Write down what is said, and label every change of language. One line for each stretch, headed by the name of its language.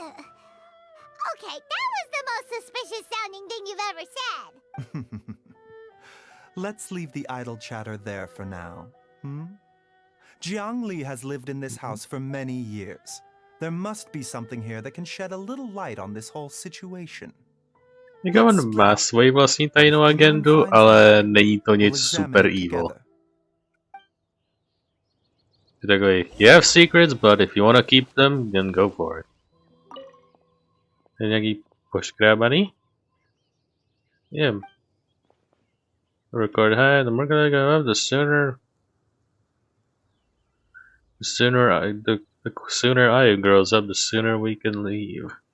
English: Okay, that was the most suspicious sounding thing you've ever said. Let's leave the idle chatter there for now. Jiangli has lived in this house for many years. There must be something here that can shed a little light on this whole situation.
Czech: Jako on má svoji vlastní tajnou agendu, ale není to nic super evil. Je takový,
English: you have secrets, but if you want to keep them, then go for it.
Czech: Je nějaký poškrábaný?
English: Yeah. Record high, the more I go up, the sooner Ayu grows up, the sooner we can leave.